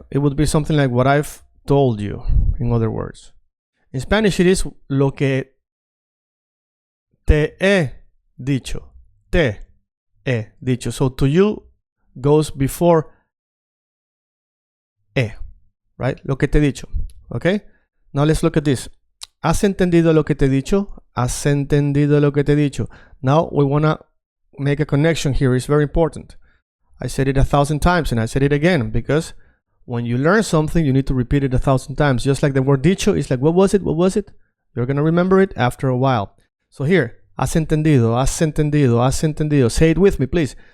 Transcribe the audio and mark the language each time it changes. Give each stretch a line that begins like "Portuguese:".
English: It would be something like what I've told you, in other words. In Spanish, it is
Spanish: lo que te he dicho. Te he dicho.
English: So to you goes before he, right?
Spanish: Lo que te he dicho.
English: Okay? Now let's look at this.
Spanish: ¿Has entendido lo que te he dicho? ¿Has entendido lo que te he dicho?
English: Now we want to make a connection here. It's very important. I said it 1,000 times and I said it again because when you learn something, you need to repeat it 1,000 times. Just like the word dicho is like, what was it? What was it? You're going to remember it after a while. So here,
Spanish: has entendido, has entendido, has entendido.
English: Say it with me, please.